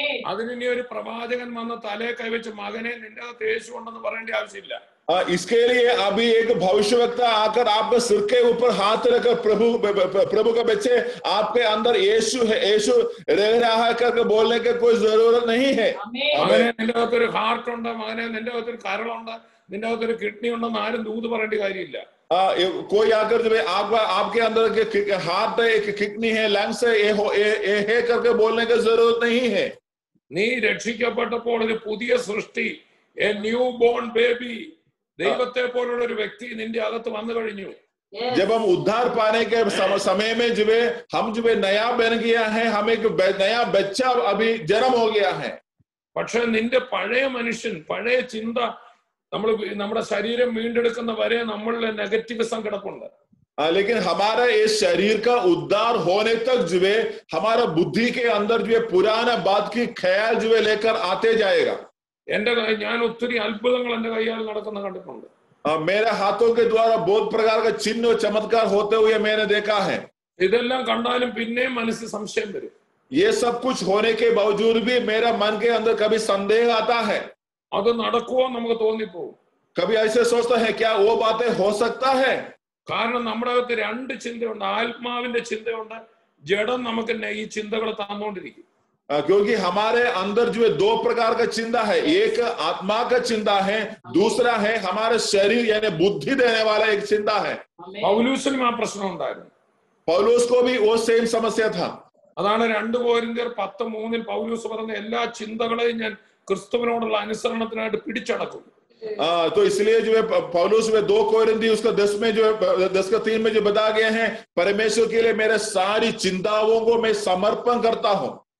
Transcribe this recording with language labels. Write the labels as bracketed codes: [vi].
[ml] അതിനി ഒരു പ്രവാചകൻ വന്ന് തലേ കൈവച്ച് മകനെ നിന്റെ അകത്ത് യേശു ഉണ്ടെന്ന് പറയേണ്ട ആവശ്യമില്ല. [hi] इसके लिए अभी एक भविष्यवक्ता आकर आपके सिर के ऊपर हाथ रखकर प्रभु के बच्चे आपके अंदर यीशु है, यीशु रह रहा है करके बोलने की कोई जरूरत नहीं है। [ml] മകനെ നിന്റെ അകത്തൊരു ഹാർട്ട് ഉണ്ട്, മകനെ നിന്റെ അകത്തൊരു കരളുണ്ട്, നിന്റെ അകത്തൊരു കിഡ്നി ഉണ്ടെന്ന് ആരും ദൂത് പറയേണ്ട കാര്യമില്ല. [hi] कोई आकर जो आपके अंदर हार्ट है, किडनी है, लंग्स है, ये करके बोलने की जरूरत नहीं है। [ml] നീ രക്ഷിക്കപ്പെട്ടപ്പോൾ ഒരു പുതിയ സൃഷ്ടി, [en] a new born baby, [ml] ദൈവത്തെ പോലുള്ള ഒരു വ്യക്തി നിന്റെ അകത്ത് വന്നു കഴിഞ്ഞു. [hi] जब हम उद्धार पाने के समय में जो है हम जो है नया बन गया है, हमें एक नया बच्चा अभी जन्म हो गया है। [ml] പക്ഷെ നിന്റെ പഴയ മനുഷ്യൻ, പഴയ ചിന്ത, നമ്മുടെ ശരീരം വീണ്ടെടുക്കുന്ന വരെ നമ്മളിലെ നെഗറ്റീവിസം കിടപ്പുണ്ട്. [hi] लेकिन हमारा इस शरीर का उद्धार होने तक जो है हमारा बुद्धि के अंदर जो है पुराना बात की ख्याल जो है लेकर आते जाएगा। [ml] ഞാൻ ഒത്തിരി അത്ഭുതങ്ങൾ എന്റെ കൈയാൽ നടക്കുന്ന കണ്ടിട്ടുണ്ട്. [hi] मेरे हाथों के द्वारा बहुत प्रकार का चिन्ह और चमत्कार होते हुए मैंने देखा है। [ml] ഇതെല്ലാം കണ്ടാലും പിന്നെയും മനസ്സിൽ സംശയം വരും. [hi] ये सब कुछ होने के बावजूद भी मेरा मन के अंदर कभी संदेह आता है, [ml] അത് നടക്കുമോ നമുക്ക് തോന്നിപ്പോവും. [hi] कभी ऐसे सोचता है क्या वो बातें हो सकता है। [ml] കാരണം നമ്മുടെ അകത്ത് രണ്ട് ചിന്തയുണ്ട്, ആത്മാവിന്റെ ചിന്തയുണ്ട്, ജഡം നമുക്ക് ഈ ചിന്തകൾ തന്നുകൊണ്ടിരിക്കും. [hi] क्योंकि हमारे अंदर जो है दो प्रकार का चिंता है, एक आत्मा का चिंता है, दूसरा है हमारे शरीर यानी बुद्धि देने वाला एक चिंता है। [ml] പൗലൂസിനും ആ പ്രശ്നം ഉണ്ടായിരുന്നു. [hi] पौलुस को भी वो सेम समस्या था। [ml] അതാണ് 2 കൊരിന്ത്യർ 10:3 പൗലൂസ് പറഞ്ഞ എല്ലാ ചിന്തകളെയും ഞാൻ ക്രിസ്തുവിനോടുള്ള അനുസരണത്തിനായിട്ട് പിടിച്ചടക്കും. [hi] तो इसलिए जो है पौलुस में 2 कोरिन्थी उसका 10 में जो है 10:3 में जो बताया गया है, परमेश्वर के लिए मेरे सारी चिंताओं को मैं समर्पण करता हूँ।